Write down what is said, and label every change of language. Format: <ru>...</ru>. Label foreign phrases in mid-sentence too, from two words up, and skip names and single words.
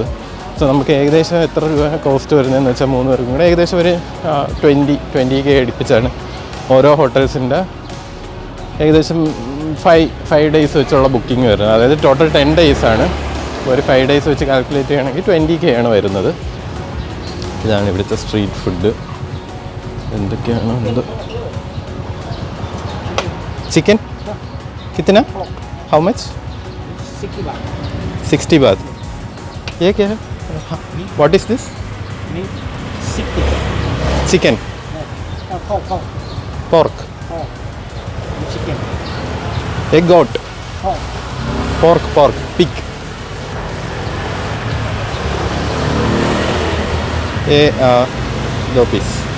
<ml>സോ നമുക്ക് ഏകദേശം എത്ര രൂപ കോസ്റ്റ് വരുന്നതെന്ന് വെച്ചാൽ 3 പേർക്കും കൂടെ ഏകദേശം ഒരു 20K അടുപ്പിച്ചാണ് ഓരോ ഹോട്ടൽസിൻ്റെ ഏകദേശം 5 ഡേയ്സ് വെച്ചുള്ള ബുക്കിംഗ് വരുന്നത്. അതായത് ടോട്ടൽ 10 ഡേയ്സാണ്. ഒരു 5 ഡേയ്സ് വെച്ച് കാൽക്കുലേറ്റ് ചെയ്യുകയാണെങ്കിൽ 20K ആണ് വരുന്നത്. ഇതാണ് ഇവിടുത്തെ</ml> <en>street food.</en> <ml>എന്തൊക്കെയാണോ എന്തോ.</ml> <hi>चिकन कितना,</hi> <en>how much?</en> <hi>60 बात. ये क्या है?</hi> <en>what is this? chicken, pork, chicken, एक goat, pork, pig.</en> <hi>ये 2 पीस.</hi>